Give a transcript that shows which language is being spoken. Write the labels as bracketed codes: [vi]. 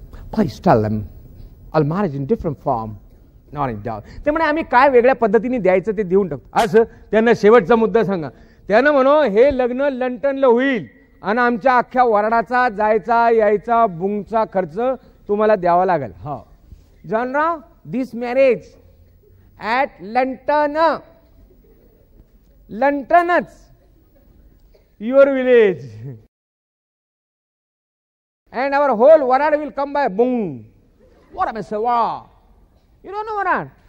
[en] Please tell them I'll manage in different form, not in doubt. [mr] ते म्हणे आम्ही काय वेगळ्या पद्धतीने द्यायचं ते देऊन टाकतो. असं त्यांना शेवटचा मुद्दा सांगा. त्यांना म्हणो, हे लग्न लंटनला होईल आणि आमच्या अख्ख्या वराडाचा जायचा यायचा बुंगचा खर्च तुम्हाला द्यावा लागेल. [en] हो Johnrao, this marriage at London, लंटनच your village, and our whole Warad will come by boom. What am I saying? Wow. You don't know Warad.